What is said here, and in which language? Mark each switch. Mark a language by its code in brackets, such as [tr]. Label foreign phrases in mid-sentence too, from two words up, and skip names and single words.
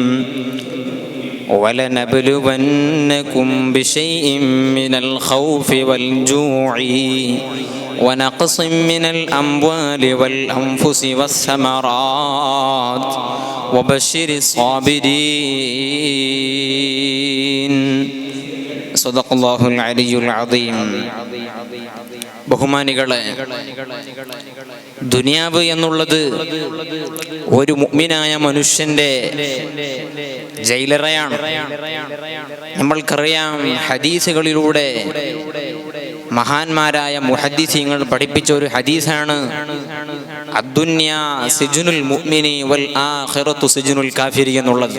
[ar] ولنبلونكم بشيء من الخوف والجوع ونقص من الأموال والأنفس والثمرات وبشر الصابرين. صدق الله العلي العظيم. [ml] ബഹുമാനികളെ, ദുനിയാവ് എന്നുള്ളത് ഒരു മുഅ്മിനായ മനുഷ്യന്റെ ജയിലറയാണ്. നമ്മൾക്കറിയാം, ഹദീസുകളിലൂടെ മഹാന്മാരായ മുഹദ്ദിസീങ്ങൾ പഠിപ്പിച്ച ഒരു ഹദീസാണ് [ar] الدنيا سجن المؤمن والآخرة سجن الكافر [ml] എന്നുള്ളത്.